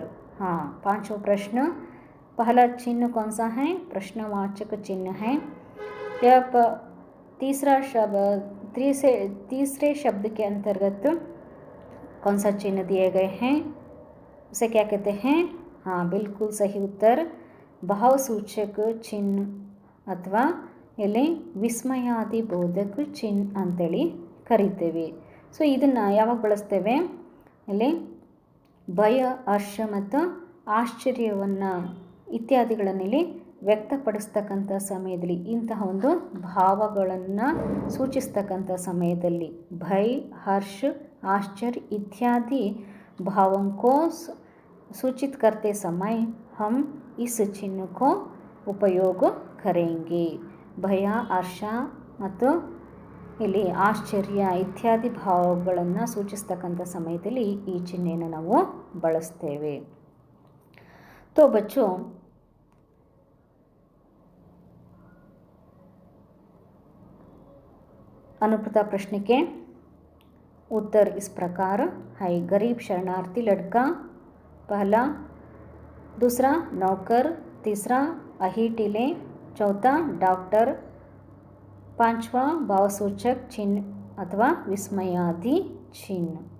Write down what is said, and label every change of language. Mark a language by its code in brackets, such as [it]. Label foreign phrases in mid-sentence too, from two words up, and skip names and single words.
[hi] हाँ, 5वां प्रश्न, पहला चिन्ह कौन सा है? प्रश्नवाचक चिन्ह है। यह तीसरे शब्द के अंतर्गत कौन सा चिन्ह दिए गए हैं, उसे क्या कहते हैं? हाँ, बिल्कुल सही उत्तर, [kn] ಭಾವಸೂಚಕ ಚಿಹ್ನೆ ಅಥವಾ ಇಲ್ಲಿ ವಿಸ್ಮಯಾದಿ ಬೋಧಕ ಚಿಹ್ನೆ ಅಂತೇಳಿ ಕರಿತೇವೆ. ಸೊ ಇದನ್ನು ಯಾವಾಗ ಬಳಸ್ತೇವೆ? ಇಲ್ಲಿ ಭಯ, ಹರ್ಷ ಮತ್ತು ಆಶ್ಚರ್ಯವನ್ನು ಇತ್ಯಾದಿಗಳನ್ನಿಲ್ಲಿ ವ್ಯಕ್ತಪಡಿಸ್ತಕ್ಕಂಥ ಸಮಯದಲ್ಲಿ, ಇಂತಹ ಒಂದು ಭಾವಗಳನ್ನು ಸೂಚಿಸ್ತಕ್ಕಂಥ ಸಮಯದಲ್ಲಿ ಭಯ, [hi] हर्ष, आश्चर्य इत्यादि भावों को सूचित करते समय हम इस चिन्ह को उपयोग करेंगे. [kn] ಭಯ, ಹರ್ಷ ಮತ್ತು ಇಲ್ಲಿ ಆಶ್ಚರ್ಯ ಇತ್ಯಾದಿ ಭಾವಗಳನ್ನು ಸೂಚಿಸ್ತಕ್ಕಂಥ ಸಮಯದಲ್ಲಿ ಈ ಚಿಹ್ನೆಯನ್ನು ನಾವು ಬಳಸ್ತೇವೆ. [hi] तो बच्चों, अनुप्रता प्रश्न के उत्तर इस प्रकार है। गरीब शरणार्थी लड़का पहला, दूसरा नौकर, तीसरा अहिर टीले, चौथा डॉक्टर, 5वां भावसूचक चिन्ह अथवा विस्मयादि चिन्ह।